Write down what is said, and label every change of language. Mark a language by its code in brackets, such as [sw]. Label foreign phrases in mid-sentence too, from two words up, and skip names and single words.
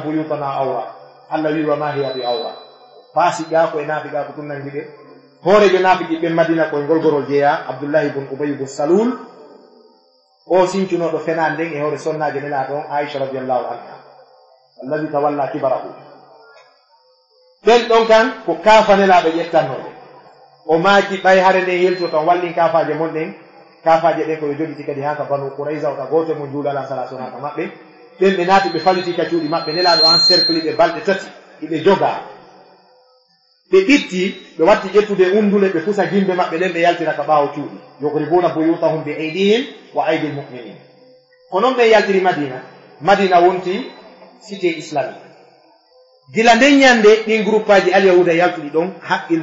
[ar] بيوتنا عورة [ff] Allah wi [ar] وما هي بعورة [ff] faasi ga ko e naafi ga ko ɗum nangi ɓe hooreɓe naafiki ɓe Madina koye ngolgorol jeeya Abdoullahi ibn Ubay ibn Salul o sincunoɗo fenal nden e hoore sonnaje nelaɗo on Aisha [ar] رضي الله عنها [ff] allahi tawalla kibarahu ɓen ɗon kan ko kaafa nelaɗo ƴettannoɓe o maaki ɓay hare nde yelto tan wallin kaafaje mon ɗen kaafaje ɗen koye joɗiti kadi haka banu Qurayza oɗa goto mo juulala sala son haka maɓɓe ɓen ɓe naati ɓe faliti ka cuuɗi maɓɓe nelaɗo encercle ɓe balɗe tati iɓe joga ɓe ɓitti ɓe watti ƴettude undule ɓe pusa gimbe maɓɓe ɗen ɓe yaltira ka ɓaawo cuuɗi [ar] يخربون بيوتهم بأيديهم وأيدي المؤمنين [ff] ko noon ɓe yaltiri Madina wonti [fr] cité islamique [ff] gila nden ñande ɗin groupe aji alyahuda yaltuɗi ɗon haqqil